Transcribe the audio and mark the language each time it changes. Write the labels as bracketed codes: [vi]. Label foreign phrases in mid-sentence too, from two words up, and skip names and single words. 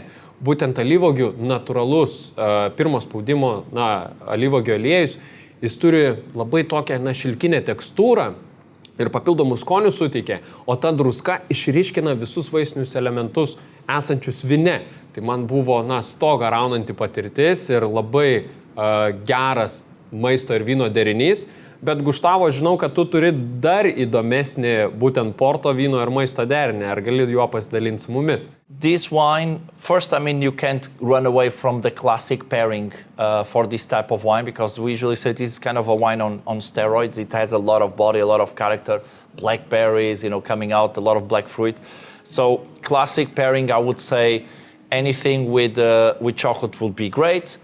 [lt] Būtent alyvuogių natūralus pirmo spaudimo alyvuogių aliejus, jis turi labai tokią šilkinę tekstūrą ir papildomų skonių suteikia, o ta druska išryškina visus vaisinius elementus esančius vyne. Tai man buvo stogą raunanti patirtis ir labai geras maisto ir vyno derinys. Bet Gustavo, žinau, kad tu turi dar įdomesnį būtent Porto vyno ir maisto derinį. Ar gali juo pasidalinti su mumis? [en] This wine, first, you can't run away from the classic pairing for this type of wine, because we usually say this is kind of a wine on steroids. It has a lot of body, a lot of character, blackberries, coming out, a lot of black fruit. So classic pairing, I would say anything with chocolate would be great.